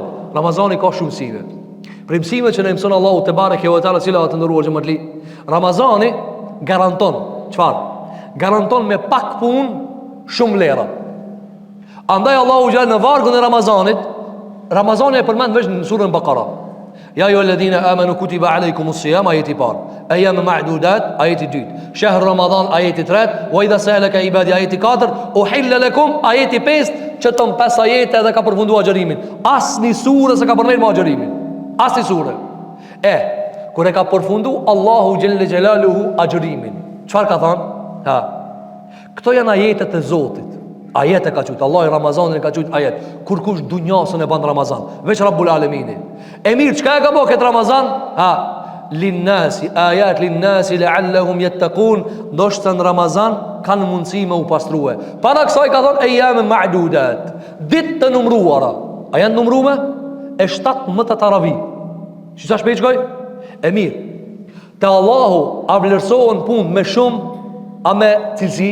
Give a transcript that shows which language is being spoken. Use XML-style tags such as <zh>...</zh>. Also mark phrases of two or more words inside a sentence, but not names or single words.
<sq>Ramazani ka shumë mësime. Për mësimet që ne mëson Allahu</sq> <ar>تبارك وتعالى,</ar> <sq>cila të ndëruar xhamatli, Ramazani garanton çfarë? Garanton me pak punë shumë lera. Andaj Allahu xhelalu në vargun e Ramazanit, Ramazani e përmend vetëm në surën Bakara.</sq> <ar>يا أيها الذين آمنوا كتب عليكم الصيام,</ar> <sq>ajeti parë.</sq> <ar>أياما معدودات,</ar> <sq>ajeti dytë.</sq> <ar>شهر رمضان,</ar> <sq>ajeti tretë.</sq> <ar>وإذا سألك عبادي,</ar> <sq>ajeti katër.</sq> <ar>أحل لكم,</ar> <sq>ajeti pestë. Që ton 5 ajete edhe ka përfunduar agjërimin. Asnjë sure s'e ka përmendur me agjërimin. Asnjë sure. Kur e ka përfundu Allahu</sq> <ar>جل جلاله</ar> <sq>agjërimin, çfarë ka thënë? Këto janë ajetet e Zotit. Ajete ka qujtë Allah i Ramazanin ka qujtë ajet. Kur kush dunjasën e ban Ramazan, veç</sq> <ar>رب العالمين.</ar> <sq>E mirë, çka e ka bo këtë Ramazan?</sq> <ar>للناس آيات للناس لعلهم يتقون.</ar> <sq>Ndoshta në Ramazan kanë mundësi me u pastrue. Para kësaj ka thënë</sq> <ar>أياما معدودات,</ar> <sq>ditë të numruara. A janë numrume? E 17 Taravi. Çfarë sa shpejt shkoj? E mirë, te Allahu a vlerësohen punë me shumë a me cilësi?</sq>